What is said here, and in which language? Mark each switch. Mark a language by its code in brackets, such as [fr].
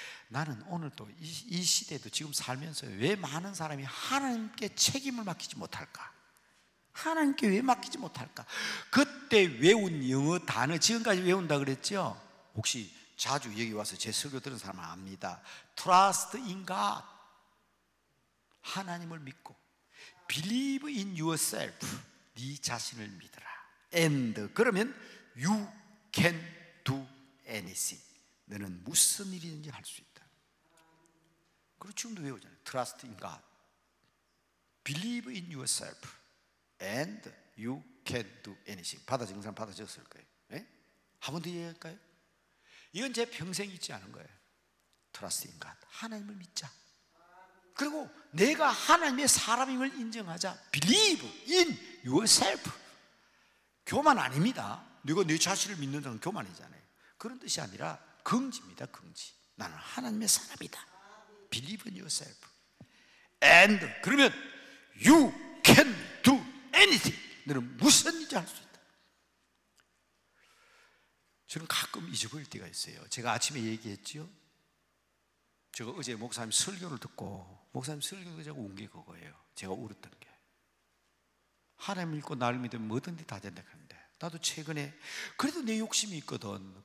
[ko] 나는 오늘도 이 시대도 지금 살면서 왜 많은 사람이 하나님께 책임을 맡기지 못할까? 하나님께 왜 맡기지 못할까? 그때 외운 영어 단어 지금까지 외운다 그랬죠? 혹시 자주 여기 와서 제 설교 들은 사람은 압니다. [en] Trust in God, [ko] 하나님을 믿고, [en] Believe in yourself, [ko] 네 자신을 믿어라. [en] And [ko] 그러면 [en] You can do anything, [ko] 너는 무슨 일이든지 할 수 있다. 그리고 지금도 외우잖아요. [en] Trust in God, Believe in yourself, and You can do anything. [ko] 받아 적은 사람 받아 적었을 거예요. 한 번 더 얘기할까요? 이건 제 평생 잊지 않은 거예요. [en] Trust in God, [ko] 하나님을 믿자. 그리고 내가 하나님의 사람임을 인정하자. [en] Believe in yourself, [ko] 교만 아닙니다. 네가 내 자신을 믿는다는 교만이잖아요. 그런 뜻이 아니라 긍지입니다. 긍지. 나는 하나님의 사람이다. [en] Believe in yourself, and [ko] 그러면 [en] You can do anything, [ko] 너는 무엇이든지 할 수 있다. 저는 가끔 잊어버릴 때가 있어요. 제가 아침에 얘기했죠. 제가 어제 목사님 설교를 듣고, 목사님 설교가 제가 운 게 그거예요. 제가 울었던 게, 하나님 믿고 나를 믿으면 뭐든지 다 된다 하는데, 나도 최근에 그래도 내 욕심이 있거든.